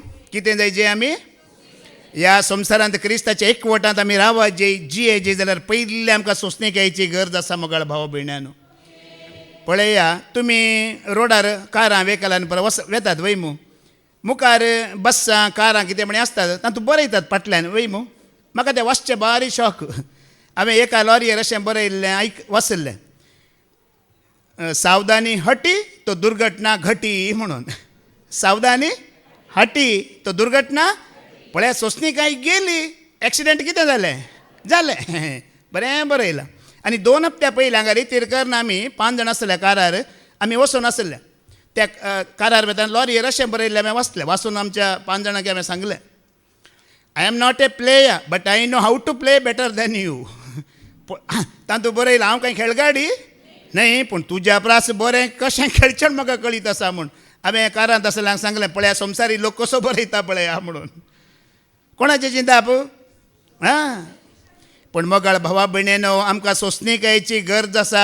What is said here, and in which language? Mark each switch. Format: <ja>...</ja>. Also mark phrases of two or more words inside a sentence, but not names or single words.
<kok>कितें जाय जे आमी ह्या संवसारांत क्रिस्ताच्या एकवटांत आमी रावत जे जिये जे जाल्यार पयली आमकां सोंसणीकायेची गरज आसा मोगाळ भाव भयण्यानो. पळया, तुमी रोडार कारां वेहिकलान वेतात वय मू. मुखार बसां कारां कितें म्हणे आसतात, तातूंत बरयतात फाटल्यान वय मू. म्हाका तें वाचचें बारी शॉक. हांवें एका लॉरयेर अशें बरयल्लें वाचल्लें,</kok> <hi>सावधानी हटी तो दुर्घटना घटी म्हणून. सावधानी हटी तो दुर्घटना.</hi> <kok>पळया, सोंसणीकाय गेली, एक्सिडेंट कितें जालें जालें. बरें बरयलां. आनी 2 हप्त्या पयलीं हांगा रितीरकरन आमी 5 जाण आसले कारार, आमी वचून आसले. त्या कारार वेतान लॉरयेर अशें बरयल्लें हांवें वाचलें. वाचून आमच्या 5 जाणांक हांवें सांगलें,</kok> <en>I am not a player but I know how to play better than you.</en> <kok>तातूंत बरयलां हांव कांय खेळगाडी न्हय, पूण तुज्या प्रास बरें कशें खेळचें म्हाका कळीत आसा म्हूण. हांवें कारांत आसल्यांक सांगलें, पळया संवसारी लोक कसो बरयता पळया म्हणून. कोणाचें चिंता पळय. हां, पूण मोगाळ भावा भयणेनो, आमकां सोंसणीकायेची गरज आसा.</kok>